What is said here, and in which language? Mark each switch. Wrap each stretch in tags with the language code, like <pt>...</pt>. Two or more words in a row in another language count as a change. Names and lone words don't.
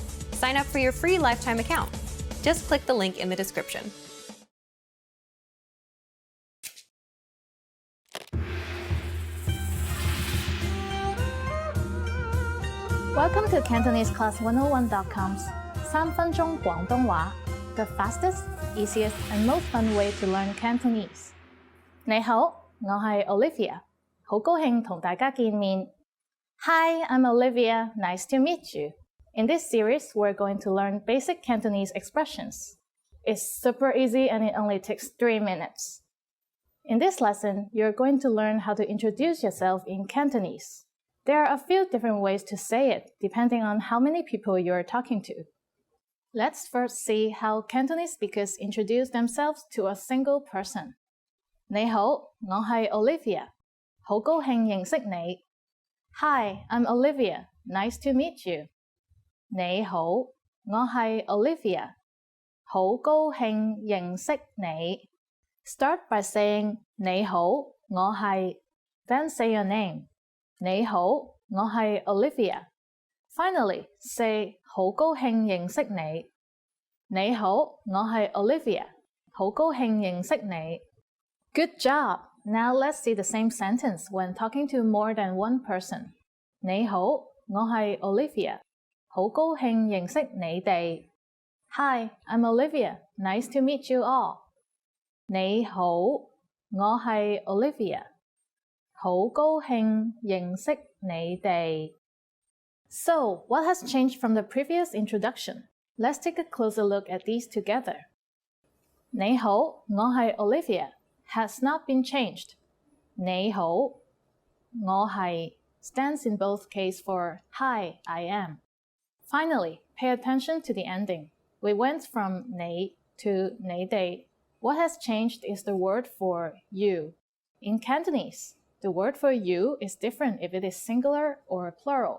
<en>Sign up for your free lifetime account. Just click the link in the description. Welcome to CantoneseClass101.com's 3 分鐘廣東話, the fastest, easiest, and most fun way to learn Cantonese.</en> <yue>你好，我係 Olivia，好高興同大家見面。</yue> <en>Hi, I'm Olivia. Nice to meet you. In this series, we're going to learn basic Cantonese expressions. It's super easy and it only takes 3 minutes. In this lesson, you're going to learn how to introduce yourself in Cantonese. There are a few different ways to say it, depending on how many people you're talking to. Let's first see how Cantonese speakers introduce themselves to a single person.</en> <yue>你好，我係 Olivia. 好高興認識你.</yue> <en>Hi, I'm Olivia. Nice to meet you.</en> <yue>你好，我係 Olivia. 好高興認識你.</yue> <en>Start by saying</en> <yue>你好，我係,</yue> <en>then say your name.</en> <yue>你好，我係 Olivia.</yue> <en>Finally, say</en> <yue>好高興認識你. 你好，我係 Olivia. 好高興認識你.</yue> <en>Good job! Now let's see the same sentence when talking to more than one person.</en> <yue>你好，我係 Olivia. 好高興認識你哋.</yue> <en>Hi, I'm Olivia. Nice to meet you all.</en> <yue>你好，我係 Olivia. 好高興認識你哋.</yue> <en>So, what has changed from the previous introduction? Let's take a closer look at these together.</en> <yue>你好，我係</yue> <en>Olivia has not been changed.</en> <yue>你好，我係</yue> <en>stands in both cases for Hi, I am. Finally, pay attention to the ending. We went from 你 to 你哋. What has changed is the word for you. In Cantonese, the word for you is different if it is singular or plural.</en>